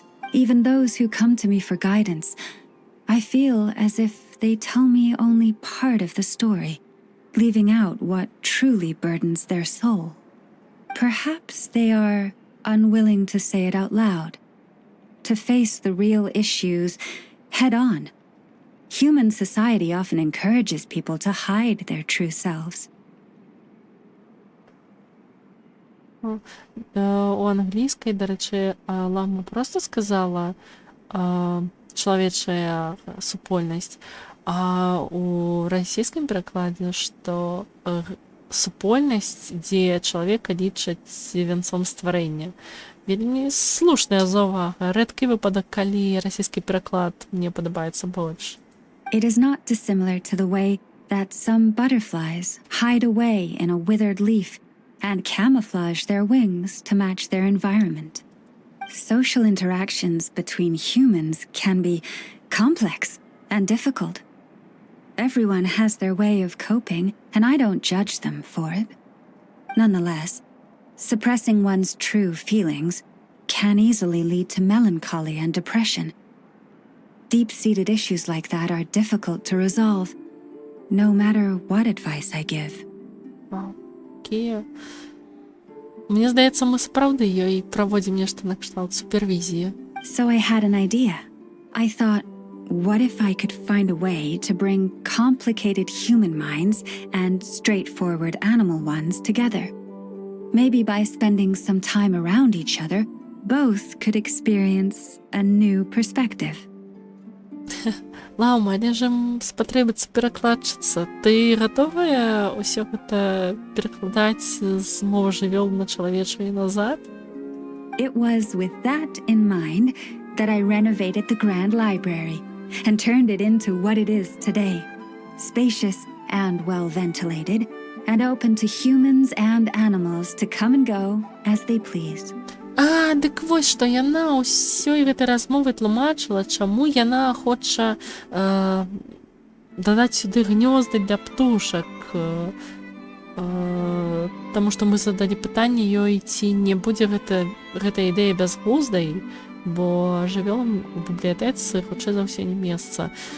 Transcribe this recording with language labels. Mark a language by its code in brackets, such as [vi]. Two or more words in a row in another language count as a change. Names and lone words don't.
[en] Even those who come to me for guidance, I feel as if they tell me only part of the story, leaving out what truly burdens their soul. Perhaps they are unwilling to say it out loud, to face the real issues head on. Human society often encourages people to hide their true selves. [uk] У англійській, до речі, [be] Лама просто сказала чалавечая супольнасць. А у расійскім перакладзе, што супольнасць, дзе чалавека лічаць вянцом стварэння. Вельмі слушная заўвага. Рэдкі выпадак, калі расійскі пераклад мне падабаецца больш. [en] It is not dissimilar to the way that some butterflies hide away in a withered leaf and camouflage their wings to match their environment. Social interactions between humans can be complex and difficult. Everyone has their way of coping, and I don't judge them for it. Nonetheless, suppressing one's true feelings can easily lead to melancholy and depression. Deep-seated issues like that are difficult to resolve, no matter what advice I give. [be] Окей. Мне здаецца, мы сапраўды ёй праводзім нешта накшталт супервізіі. [en] So I had an idea. I thought, what if I could find a way to bring complicated human minds and straightforward animal ones together? Maybe by spending some time around each other, both could experience a new perspective. [be] Лаума, але ж ім спатрэбіцца перакладчыца. Ты гатовая ўсё гэта перакладаць з мовы жывёл на чалавечую і назад? [en] It was with that in mind that I renovated the Grand Library and turned it into what it is today. Spacious and well-ventilated, and open to humans and animals to come and go as they please. [be] Дык вось, што яна ўсёй гэтай размовы тлумачыла, чаму яна хоча дадаць сюды гнёзды для птушак. Таму што мы задалі пытанне ёй, ці не будзе гэта ідэя бязглуздай, бо жывёлам у бібліятэцы хутчэй за ўсё не месца.